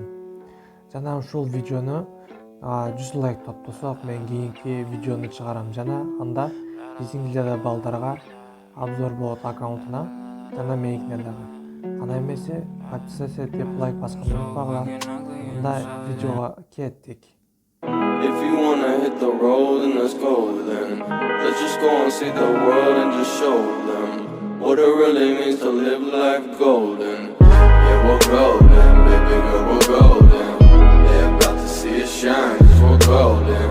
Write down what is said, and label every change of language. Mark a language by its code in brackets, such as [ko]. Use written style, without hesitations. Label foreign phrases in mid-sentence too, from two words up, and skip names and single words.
[ky] Жана ушул видеону 100 лайк топтосок, мен кийинки видеону чыгарам жана анда биздин гильдияда балдарга обзор болот аккаунтуна жана меникине дагы. Кана эмесе, подписаться этип лайк басканды унутпагыла. Анда видеого кеттик. [en] If you wanna hit the road, then let's go then. Let's just go and see the world and just show them what it really means to live life golden. Yeah, we're golden, baby girl, we're golden. They're about to see us shine, cause we're golden.